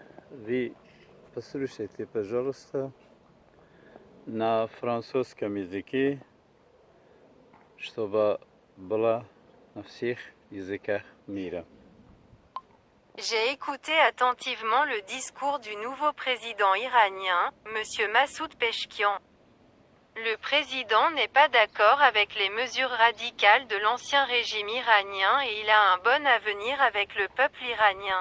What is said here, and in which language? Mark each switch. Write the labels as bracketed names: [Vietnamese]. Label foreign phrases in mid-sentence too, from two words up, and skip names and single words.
[Russian] Вы послушайте, пожалуйста, на французском языке, чтобы было на всех языках мира. [French] J'ai écouté attentivement le discours du nouveau président iranien, M. Massoud Peshkian. Le président n'est pas d'accord avec les mesures radicales de l'ancien régime iranien et il a un bon avenir avec le peuple iranien.